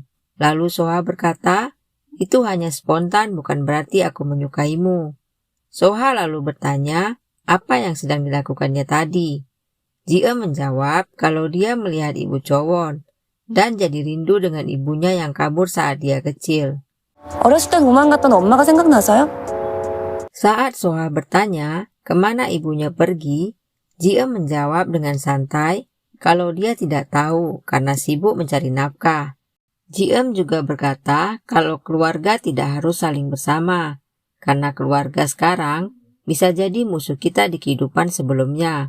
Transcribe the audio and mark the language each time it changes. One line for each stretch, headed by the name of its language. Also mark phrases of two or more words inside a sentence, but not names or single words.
Indonesian: Lalu Soha berkata, "Itu hanya spontan, bukan berarti aku menyukaimu." Soha lalu bertanya, apa yang sedang dilakukannya tadi? Ji-eum menjawab kalau dia melihat ibu Chowon dan jadi rindu dengan ibunya yang kabur saat dia kecil.
Korean: 어렸을 때 도망갔던 엄마가 생각나서요?
Indonesian: Saat Soha bertanya kemana ibunya pergi, Ji-eum menjawab dengan santai kalau dia tidak tahu karena sibuk mencari nafkah. Ji-eum juga berkata kalau keluarga tidak harus saling bersama, karena keluarga sekarang bisa jadi musuh kita di kehidupan sebelumnya.